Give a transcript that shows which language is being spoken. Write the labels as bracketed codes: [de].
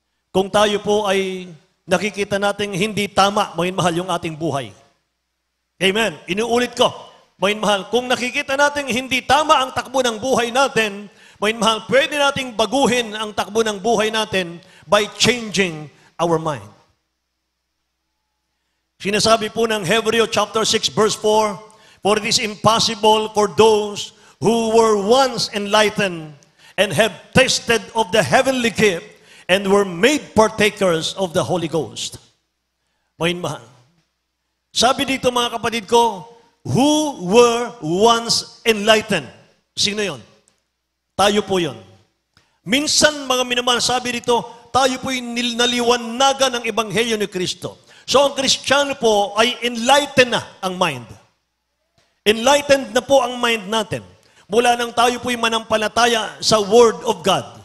[tl] Kung tayo po ay nakikita nating hindi tama, mga mahal, yung ating buhay. Amen. Inuulit ko, mga mahal, kung nakikita nating hindi tama ang takbo ng buhay natin, mga mahal, pwede nating baguhin ang takbo ng buhay natin [en] by changing our mind. [tl] Sinasabi po ng Hebreo [en] chapter 6 verse 4, "For it is impossible for those who were once enlightened and have tasted of the heavenly gift and were made partakers of the Holy Ghost." Mahal. [tl] Sabi dito mga kapatid ko, [en] who were once enlightened. [tl] Sino yon? Tayo po yon. Minsan mga minamahal, sabi dito, tayo po'y naliwanagan ng Ebanghelyo ni Kristo. So ang Kristiyano po ay enlightened na ang mind. Enlightened na po ang mind natin. Mula nang tayo po'y manampalataya sa Word of God.